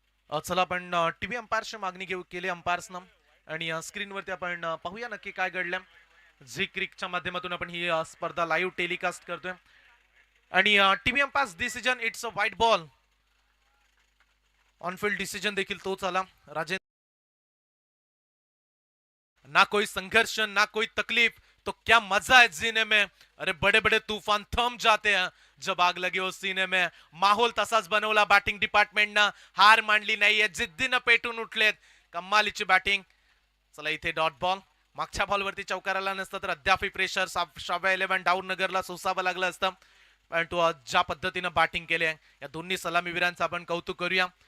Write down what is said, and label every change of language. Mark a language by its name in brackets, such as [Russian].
[Marathi] चला आपण टीव्ही अंपायरची मागणी केली अंपायर्सनं आणि स्क्रीनवरती आपण पाहूया नक्की काय घडलं. झी क्रिकच्या माध्यमातून आपण ही स्पर्धा लाईव्ह टेलिकास्ट करतोय आणि TV umpires decision [English] It's a white ball. [Marathi] On-field decision देखील तोच आला. [Hindi] राजेंद्र, ना कोई संघर्ष ना कोई तकलीफ, तो क्या मजा है जीने में. अरे बड़े बड़े तूफान थम जाते हैं जब आग लगे हो सीने में. [Marathi] माहोल तसाच बनवला बॅटिंग डिपार्टमेंटनं. हार मांडली नाहीये, जिद्दीनं पेटून उठलेत. कमालीची बॅटिंग. चला इथे डॉट बॉल. मागच्या बॉलवरती चौकाराला नसतं तर अद्याप प्रेशर श्राव्य 11 डाऊरनगरला सोसावं लागलं असतं, पण तो ज्या पद्धतीनं बॅटिंग केले या दोन्ही सलामीवीरांचं आपण कौतुक करूया.